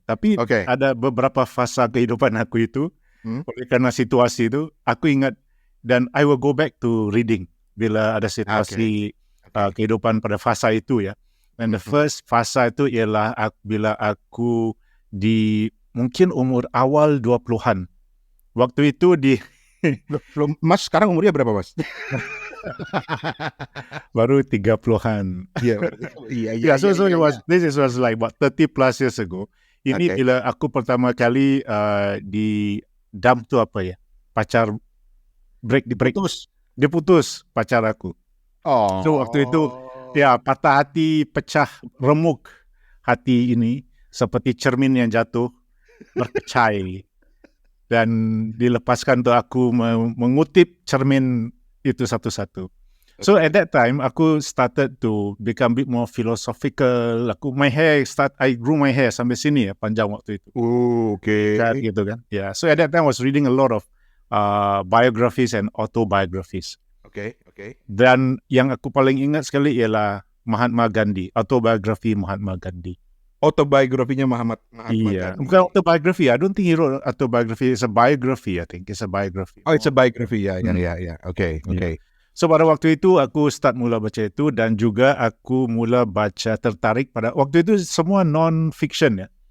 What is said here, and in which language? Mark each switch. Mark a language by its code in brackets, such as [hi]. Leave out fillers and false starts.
[ms] Tapi ada beberapa fasa kehidupan aku itu, oleh karena situasi itu, aku ingat dan [en] I will go back to reading [ms] bila ada situasi kehidupan pada fasa itu ya. [en] And the first [ms] fasa itu ialah bila aku di mungkin umur awal 20-an. Waktu itu [id] Mas sekarang umurnya berapa, Mas? Baru 30-an. Iya. [en] So this was like what 30 plus years ago. [ms] Ini bila aku pertama kali di dump tu apa ya? Pacar break. Dia putus pacar aku. Oh. So waktu itu Ya, patah hati, pecah, remuk hati ini seperti cermin yang jatuh, berkecai. Dan dilepaskan untuk aku mengutip cermin itu satu-satu. [en] So at that time, aku started to become a bit more philosophical. I grew my hair [ms] sampai sini ya, panjang waktu itu. [en] Gitu kan. Yeah. So at that time, I was reading a lot of biographies and autobiographies. [ms] Dan yang aku paling ingat sekali ialah Mahatma Gandhi, autobiografi Mahatma Gandhi. [id] Autobiografinya Mahatma Gandhi. [ms] Bukan autobiography. [en] I don't think he wrote autobiography. It's a biography. I think it's a biography. Oh, it's a biography. Ya. Okay. [ms] So pada waktu itu aku mula baca itu, dan juga aku mula baca tertarik pada waktu itu semua non-fiction ya.